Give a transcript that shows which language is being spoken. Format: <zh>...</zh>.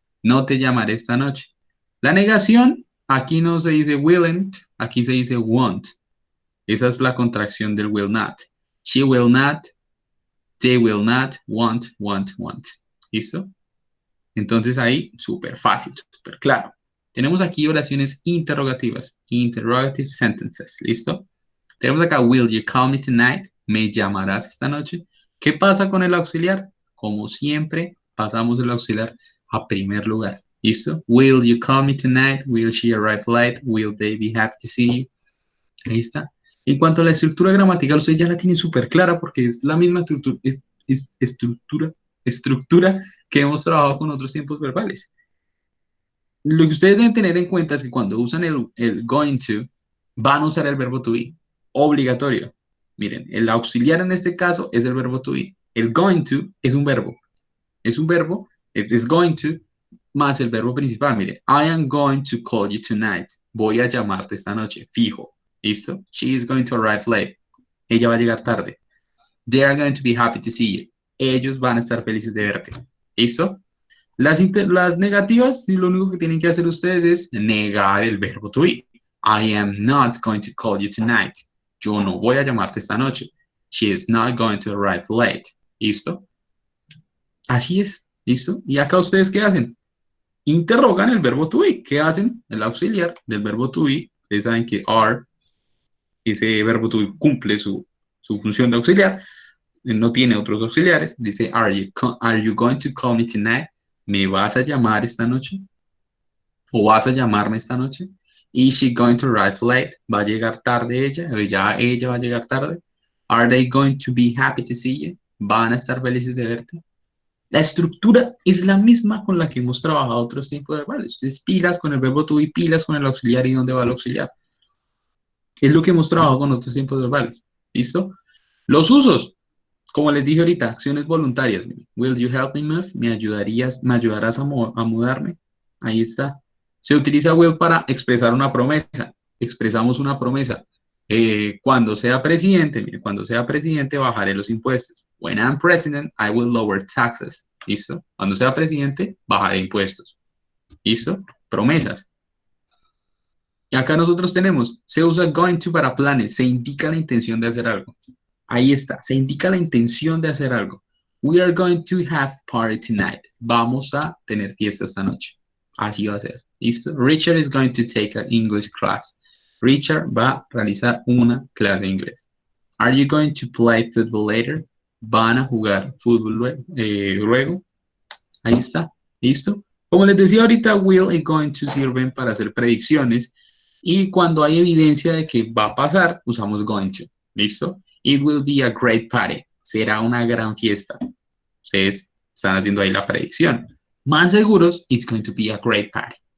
<es>No te llamaré esta noche. La negación, aquí no se dice willn't, aquí se dice won't. Esa es la contracción del will not.</es> <en>She will not, they will not, won't.</en> <es>¿Listo? Entonces ahí, súper fácil, súper claro. Tenemos aquí oraciones interrogativas,</es> <en>interrogative sentences,</en> <es>¿listo? Tenemos acá,</es> <en>will you call me tonight?</en> <es>¿Me llamarás esta noche? ¿Qué pasa con el auxiliar? Como siempre, pasamos el auxiliar a primer lugar, ¿listo?</es> <en>Will you call me tonight? Will she arrive late? Will they be happy to see you?</en> <es>Ahí está. En cuanto a la estructura gramatical, ustedes ya la tienen súper clara porque es la misma estructura que hemos trabajado con otros tiempos verbales. Lo que ustedes deben tener en cuenta es que cuando usan el going to, van a usar el verbo to be, obligatorio. Miren, el auxiliar en este caso es el verbo to be. El going to es un verbo. Es un verbo, es going to, más el verbo principal.</es> <en>Miren, I am going to call you tonight.</en> <es>Voy a llamarte esta noche, fijo. ¿Listo?</es> <en>She is going to arrive late.</en> <es>Ella va a llegar tarde.</es> <en>They are going to be happy to see you.</en> <es>Ellos van a estar felices de verte. ¿Listo? Las negativas, lo único que tienen que hacer ustedes es negar el verbo to be.</es> <en>I am not going to call you tonight.</en> <es>Yo no voy a llamarte esta noche.</es> <en>She is not going to arrive late.</en> <es>¿Listo? Así es. ¿Listo? ¿Y acá ustedes qué hacen? Interrogan el verbo to be. ¿Qué hacen? El auxiliar del verbo to be. Ustedes saben que are, ese verbo to be cumple su función de auxiliar. No tiene otros auxiliares.</es> <en>Dice, are you going to call me tonight?</en> <es>¿Me vas a llamar esta noche? ¿O vas a llamarme esta noche?</es> <en>¿Is she going to arrive late?</en> <es>¿Va a llegar tarde ella? ¿O ya ella va a llegar tarde?</es> <en>¿Are they going to be happy to see you?</en> <es>¿Van a estar felices de verte? La estructura es la misma con la que hemos trabajado otros tiempos verbales. Ustedes pilas con el verbo to be, pilas con el auxiliar y dónde va el auxiliar. Es lo que hemos trabajado con otros tiempos verbales. ¿Listo? Los usos. Como les dije ahorita, acciones voluntarias.</es> <en>Will you help me move?</en> <es>¿Me ayudarás a mudarme? Ahí está. Se utiliza will para expresar una promesa. Expresamos una promesa. Cuando sea presidente, mire, cuando sea presidente bajaré los impuestos.</es> <en>When I'm president, I will lower taxes.</en> <es>¿Listo? Cuando sea presidente, bajaré impuestos. ¿Listo? Promesas. Y acá nosotros tenemos, se usa going to para planes, se indica la intención de hacer algo. Ahí está, se indica la intención de hacer algo.</es> <en>We are going to have party tonight.</en> <es>Vamos a tener fiesta esta noche. Así va a ser. ¿Listo?</es> <en>Richard is going to take an English class.</en> <es>Richard va a realizar una clase de inglés.</es> <en>Are you going to play football later?</en> <es>Van a jugar fútbol luego. Ahí está. ¿Listo? Como les decía ahorita, will y going to sirven para hacer predicciones. Y cuando hay evidencia de que va a pasar, usamos going to. ¿Listo?</es> <en>It will be a great party.</en> <es>Será una gran fiesta. Ustedes están haciendo ahí la predicción. Más seguros,</es> <en>it's going to be a great party.</en>